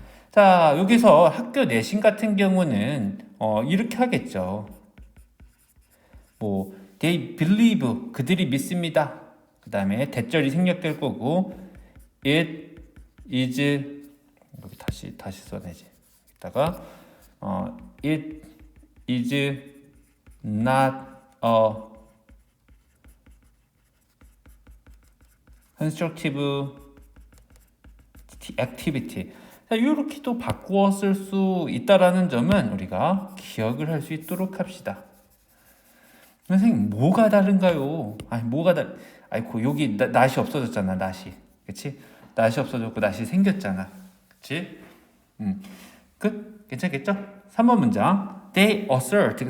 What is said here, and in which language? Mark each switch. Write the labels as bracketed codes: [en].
[ko] 자, 여기서 학교 내신 같은 경우는 이렇게 하겠죠. 뭐 [en] they believe [ko] 그들이 믿습니다. 그 다음에 대절이 생략될 거고 [en] it is [ko] 여기 다시 써내지. 이따가 [en] it is not a constructive activity. [ko] 자, 이렇게 또 바꾸어 쓸 수 있다라는 점은 우리가 기억을 할 수 있도록 합시다. 선생님 뭐가 다른가요? 아이고 여기 낫이 없어졌잖아. 낫이. 그치? 낫이 없어졌고 낫이 생겼잖아. 그치? 끝? 괜찮겠죠? 3번 문장. [en] They assert.